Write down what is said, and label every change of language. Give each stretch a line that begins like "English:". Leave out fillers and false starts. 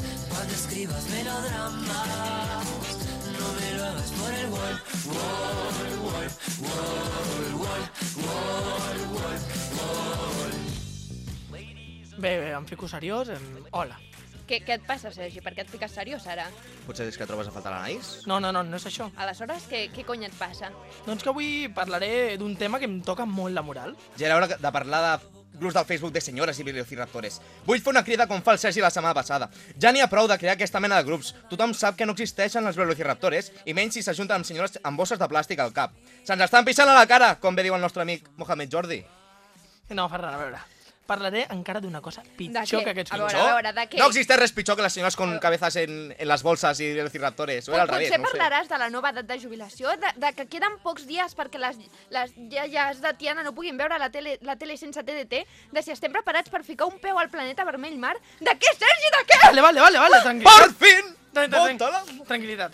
Spanish: Cuando escribas melodramas, no me lo hagas por el wall.
Catalan: Bé, em fico seriós. Hola. Què et passa, Sergi? Per què et fiques seriós, ara? Potser és que trobes a faltar l'Anaïs? No és això. Aleshores, què cony et passa? Doncs que avui parlaré d'un tema que em toca molt la moral. Ja era hora de parlar de grups del Facebook de senyores i velociraptores. Vull fer una crida com fa el Sergi la setmana passada. Ja n'hi ha prou de crear aquesta mena de grups. Tothom sap que no existeixen els velociraptores, i menys si s'ajunten amb senyores amb bosses de plàstic al cap. Se'ns estan pixant a la cara, com bé diu el nostre amic Mohamed Jordi. No, Ferran, a veure... parlaré encara d'una cosa pitjor que aquests pitjors. A veure, de què? No existeix res pitjor que les senyores
Spanish: con cabezas en las bolsas y los cirraptores.
Catalan: Potser parlaràs de la nova edat de jubilació, de que queden pocs dies perquè les iaies de Tiana no puguin veure la tele sense TDT, de si estem preparats per ficar un peu al planeta vermell mar. De què, Sergi, de què? Vale, tranquil·litat.